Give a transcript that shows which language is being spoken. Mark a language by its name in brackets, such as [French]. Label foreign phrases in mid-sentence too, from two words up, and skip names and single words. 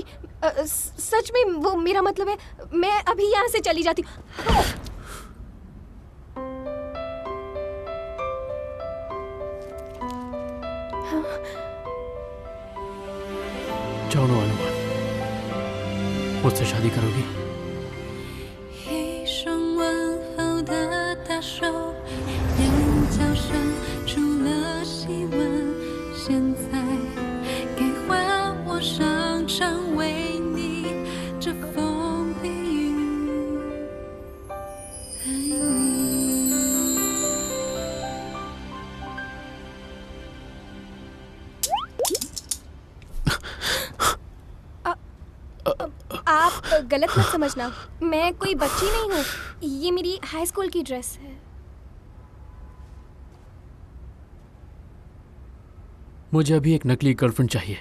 [Hindi] सच में वो मेरा मतलब है, मैं अभी यहाँ से चली जाती हूँ। जानो अनुमान, मुझसे शादी करोगी? [Chinese] 一声问候的大手，眼角渗出了细纹。现在该换我上场为你遮风避雨，爱你。 [Hindi] आप गलत मत समझना, मैं कोई बच्ची नहीं हूँ। ये मेरी [English] high school [Hindi] की ड्रेस है। मुझे अभी एक नकली गर्लफ्रेंड चाहिए।